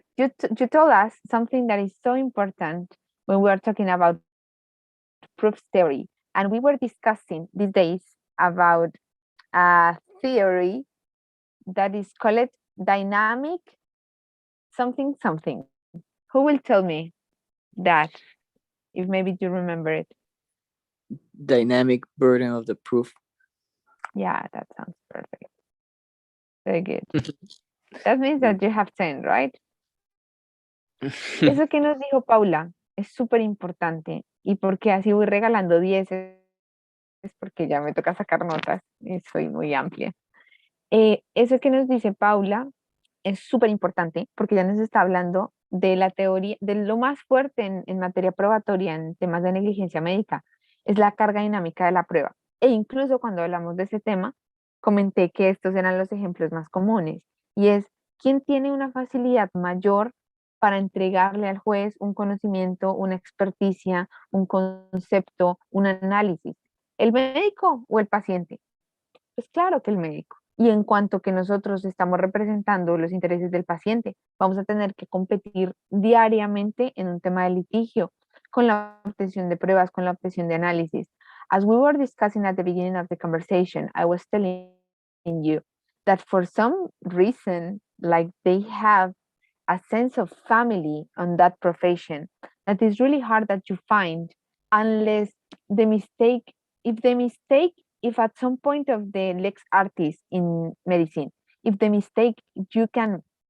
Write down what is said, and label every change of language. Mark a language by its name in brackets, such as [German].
[English] you told us something that is so important when we are talking about proofs theory, and we were discussing these days about a theory that is called dynamic something something. Who will tell me that, if maybe you remember it? Dynamic burden of the proof. Yeah, that sounds perfect. Very good. That means that you have 10, right? [Spanish] Eso que nos dijo Paula es súper importante. Y porque así voy regalando 10 porque ya me toca sacar notas y soy muy amplia. Eso que nos dice Paula es súper importante porque ya nos está hablando de la teoría, de lo más fuerte en materia probatoria en temas de negligencia médica, es la carga dinámica de la prueba. E incluso cuando hablamos de ese tema, comenté que estos eran los ejemplos más comunes. Y es, ¿quién tiene una facilidad mayor para entregarle al juez un conocimiento, una experticia, un concepto, un análisis? ¿El médico o el paciente? Pues claro que el médico. Y en cuanto que nosotros estamos representando los intereses del paciente, vamos a tener que competir diariamente en un tema de litigio, con la obtención de pruebas, con la obtención de análisis. [English] As we were discussing at the beginning of the conversation, I was telling you that for some reason, like they have a sense of family on that profession that is really hard that you find unless the mistake, if at some point of the lex artis in medicine, if the mistake you can